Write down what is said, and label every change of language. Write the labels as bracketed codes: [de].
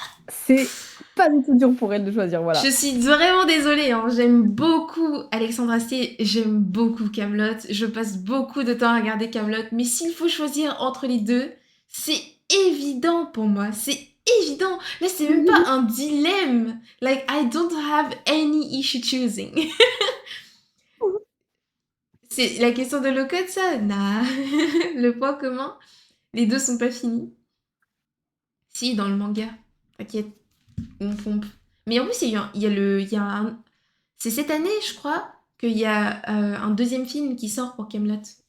[fr] C'est pas du tout dur pour elle de choisir, Je voilà. suis vraiment désolée, hein. J'aime beaucoup Alexandre Astier, j'aime beaucoup Camelot, je passe beaucoup de temps à regarder Camelot, mais s'il faut choisir entre les deux, c'est évident pour moi, c'est évident. Là, c'est même pas un dilemme. [en] Like, I don't have any issue choosing. [fr] C'est la question de Locode, ça? Nah. Le point commun, les deux sont pas finis. Si, dans le manga. T'inquiète, on pompe. Mais en plus, il y a un... C'est cette année, je crois, qu'il y a un deuxième film qui sort pour Camelot.